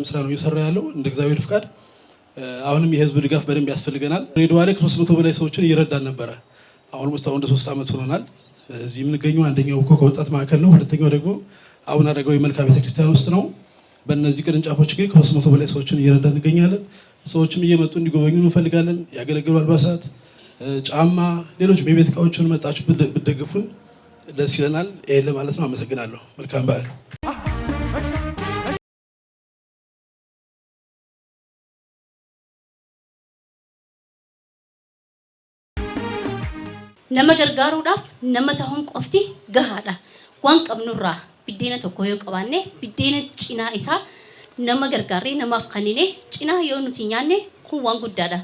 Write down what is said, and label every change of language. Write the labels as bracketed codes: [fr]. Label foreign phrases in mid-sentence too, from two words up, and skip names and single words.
[am] ስራ ነው እየሰራ ያለው እንደ እግዚአብሔር ፍቃድ። አሁንም የህዝብ ድጋፍ በደንብ ያስፈልገናል። ድሬዳዋ ላይ ከ300 በላይ ሰዎችን እየረዳን ነበረ። አሁን ወደ 3 ዓመት ሆኖናል። እዚህ የምንገኘው አንደኛው ከወጣት ማዕከል ነው፣ ሁለተኛው ደግሞ አቡነ አረጋዊ መልካ ቤተክርስቲያን ውስጥ ነው። በእነዚህ ቅርንጫፎች ግን ከ300 በላይ ሰዎችን እየረዳን እንገኛለን። ሰዎችም እየመጡ እንዲጎበኙ እንፈልጋለን። ያገለገሉ አልባሳት፣ ጫማ፣ ሌሎች የቤት እቃዎችን መጣችሁ ብትደግፉን ደስ ይለናል። ይሄን ለማለት ነው። አመሰግናለሁ። መልካም በዓል። [om] nama gargaaruudhaaf nama ta'uun qofti gahaadha. Waan qabnurraa biddeena tokko yoo qabaanne biddeena cinaa isaa nama gargaarree namaaf kanine cinaa yoo nuti nyaanne kun waan guddaadha.